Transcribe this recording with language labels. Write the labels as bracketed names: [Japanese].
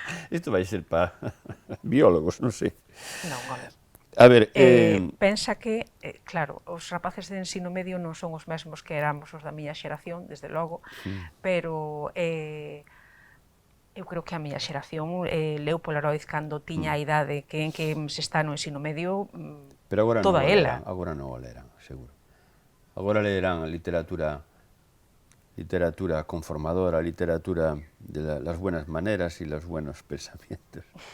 [Galician] Isto vai ser para biólogos, non sei. Non, home. A ver, pensa que, claro, os rapaces de ensino medio non son os mesmos que éramos os da miña xeración, desde logo, pero eu creo que a miña xeración leu Polaroid cando tiña a idade en que se está no ensino medio, pero agora toda ela. Agora non o lerán, seguro. Agora lerán a literatura conformadora, [Spanish] literatura de las buenas maneras y los buenos pensamientos.